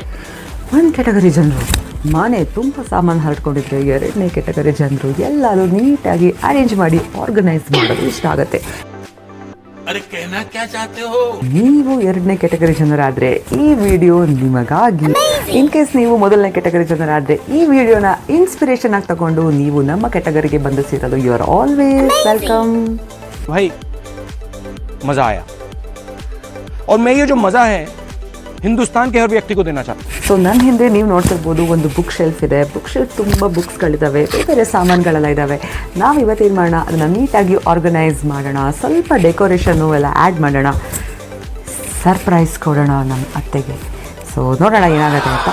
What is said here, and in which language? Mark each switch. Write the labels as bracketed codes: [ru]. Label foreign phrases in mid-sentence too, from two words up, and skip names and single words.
[kn] ಒಂದು ಕೆಟಗರಿ ಜನರು ಮನೆ ತುಂಬ ಸಾಮಾನು ಹರಡ್ಕೊಂಡಿದ್ರೆ, 2ನೇ ಕೆಟಗರಿ ಜನರು ಎಲ್ಲರೂ ನೀಟಾಗಿ ಅರೇಂಜ್ ಮಾಡಿ ಆರ್ಗನೈಸ್ ಮಾಡೋದು ಇಷ್ಟ ಆಗುತ್ತೆ. ನೀವು 2ನೇ ಕೆಟಗರಿ ಜನರಾದರೆ ಈ ವಿಡಿಯೋ ನಿಮಗಾಗಿ. [en] in case [kn] ನೀವು ಮೊದಲನೇ ಕೆಟಗರಿ ಜನರಾದರೆ ಈ ವಿಡಿಯೋನ ಇನ್ಸ್ಪಿರೇಷನ್ ಆಗಿ ತಗೊಂಡು ನೀವು ನಮ್ಮ ಕೆಟಗರಿಗೆ ಬಂದು ಸೇರಲು [en] you are always welcome. [hi] भाई मजा आया और मैं ये जो मजा है हिंदुस्तान के हर व्यक्ति को देना चाहता हूँ. [kn] ಸೊ ನನ್ನ ಹಿಂದೆ ನೀವು ನೋಡ್ತಿರ್ಬೋದು ಒಂದು [en] book shelf [kn] ಇದೆ. [en] book shelf [kn] ತುಂಬ ಬುಕ್ಸ್ಗಳಿದ್ದಾವೆ, ಬೇರೆ ಸಾಮಾನುಗಳೆಲ್ಲ ಇದ್ದಾವೆ. ನಾವು ಇವತ್ತೇನು ಮಾಡೋಣ, ಅದನ್ನು ನೀಟಾಗಿ ಆರ್ಗನೈಸ್ ಮಾಡೋಣ. ಸ್ವಲ್ಪ ಡೆಕೋರೇಷನ್ನು ಎಲ್ಲ ಆ್ಯಡ್ ಮಾಡೋಣ, ಸರ್ಪ್ರೈಸ್ ಕೊಡೋಣ ನಮ್ಮ ಅತ್ತೆಗೆ. ಸೊ ನೋಡೋಣ ಏನಾಗುತ್ತೆ ಅಂತ.